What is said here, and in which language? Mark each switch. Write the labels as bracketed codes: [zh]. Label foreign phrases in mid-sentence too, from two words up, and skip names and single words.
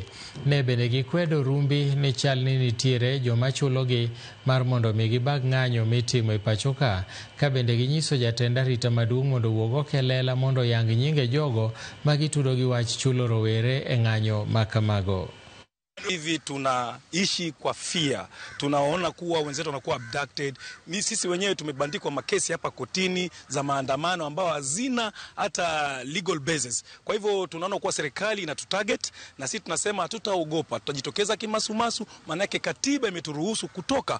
[luo] Ne bende gikwedo rumbi ni chal ni nitiere joma chulogi mar mondo mi gibag ng'anyo mitimo e pachoka, ka bende ginyiso jatend arita maduong' mondo wuog oko lela mondo yang nyinge jogo magitudo gi wach chulo rowere e ng'anyo makamago. [sw] Hivi tunaishi kwa fear, tunaona kuwa wenzetu wanakuwa abducted. Sisi wenyewe tumebandikwa makesi hapa kotini za maandamano ambao hazina hata [en] legal basis. [sw] Kwa hivyo tunaona kuwa serikali inatutarget na sisi tunasema hatutaogopa, tutajitokeza kimasumasu, maana yake katiba imeturuhusu kutoka.